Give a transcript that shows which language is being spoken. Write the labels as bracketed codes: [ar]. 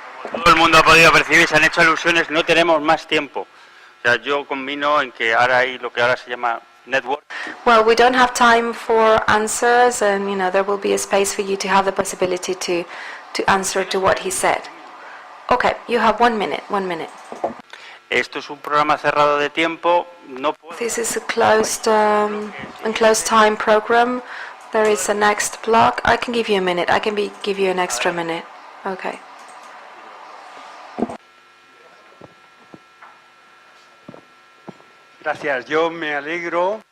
[es] Todo el mundo ha podido percibir, se han hecho alusiones, no tenemos más tiempo. O sea, yo combino en que ahora hay lo que ahora se llama network. [en] Well, we don't have time for answers, and there will be a space for you to have the possibility to answer to what he said. Okay, you have 1 minute. 1 minute. [es] Esto es un programa cerrado de tiempo. No puedo. [en] This is a closed time program. There is a next block. I can give you a minute. I can give you an extra minute. Okay. [es] Gracias. Yo me alegro.